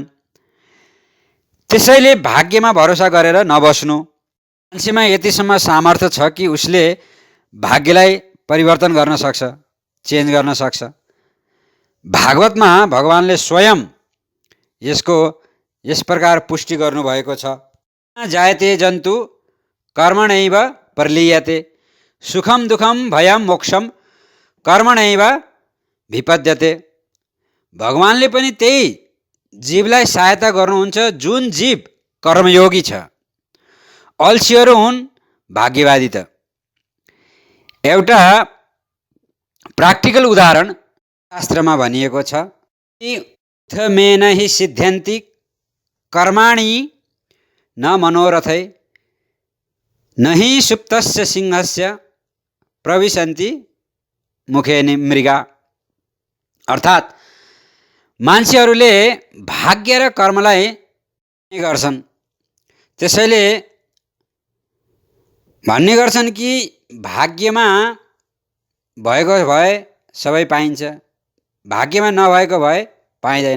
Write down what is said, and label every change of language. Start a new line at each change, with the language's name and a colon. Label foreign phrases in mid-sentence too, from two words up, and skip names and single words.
Nepali: त्यसैले भाग्यमा भरोसा गरेर नबस्नु। मान्छेमा यतिसम्म सामर्थ्य छ कि उसले भाग्यलाई परिवर्तन गर्न सक्छ, चेन्ज गर्न सक्छ। भागवतमा भगवानले स्वयं यसको यस प्रकार पुष्टि गर्नुभएको छ।
Sanskrit: जायते जन्तु कर्मणैव प्रलीयते सुखम दुःखम भयम मोक्षम कर्मणैव विपद्यते।
Nepali: भगवानले पनि त्यही जीवलाई सहायता गर्नुहुन्छ जुन जीव कर्मयोगी छ। अल्छीहरू हुन् भाग्यवादी। त एउटा प्र्याक्टिकल उदाहरण शास्त्रमा भनिएको छ कि
Sanskrit: मेन हि सिद्ध्यन्ति कर्माणि न मनोरथै न हि सुप्तस्य सिंहस्य प्रविशन्ति मुखे मृगा।
Nepali: अर्थात् मान्छेहरूले भाग्य र कर्मलाई गर्छन्। त्यसैले भन्ने गर्छन् कि भाग्यमा भएको भए सबै पाइन्छ, भाग्यमा नभएको भए पाइँदैन।